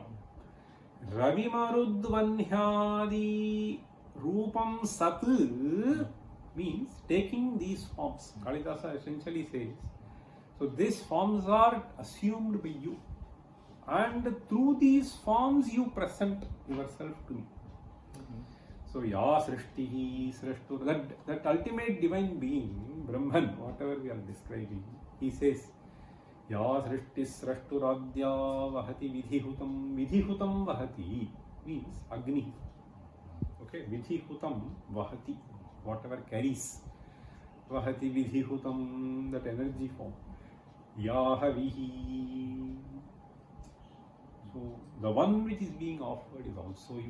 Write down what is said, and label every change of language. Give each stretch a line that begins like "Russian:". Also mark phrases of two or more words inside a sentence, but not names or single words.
Sanskrit: रवि मरुद्वह्न्यादि रूपं सत्
English: means taking these forms. Kalidasa essentially says, so these forms are assumed by you, and through these forms you present yourself to me.
Sanskrit: So या सृष्टिः स्रष्टु,
English: that ultimate divine being, Brahman, whatever we are describing, he says,
Sanskrit: या सृष्टि स्रष्टुराद्या वहति विधिहुतं वहति means Agni.
English: Okay,
Sanskrit: विधिहुतं वहति,
English: whatever carries,
Sanskrit: वहति विधिहुतं,
English: that energy form, yahavihi. So the one which is being offered is also you.